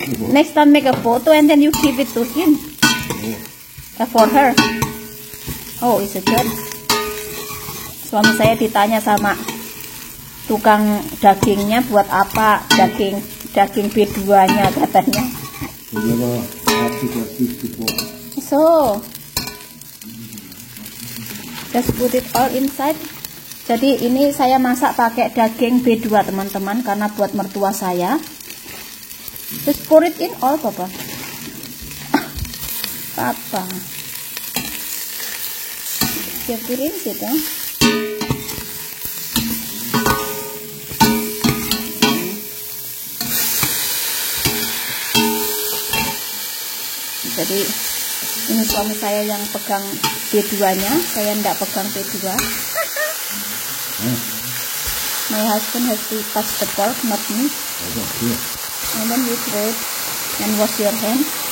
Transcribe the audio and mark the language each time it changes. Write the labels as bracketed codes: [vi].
[en] Next time make a photo and then you give it to him. For her. Oh, is it good? [id] Suami saya ditanya sama tukang dagingnya buat apa daging B2-nya katanya. [en] So just put it all inside. [id] Jadi ini saya masak pakai daging B2 teman-teman, karena buat mertua saya. [en] Just pour it in all papa. Papa. [id] Piring gitu. Jadi ini suami saya yang pegang B2-nya, saya enggak pegang B2. [en] My husband has to touch the pork, not me. And then you throw it and wash your hand.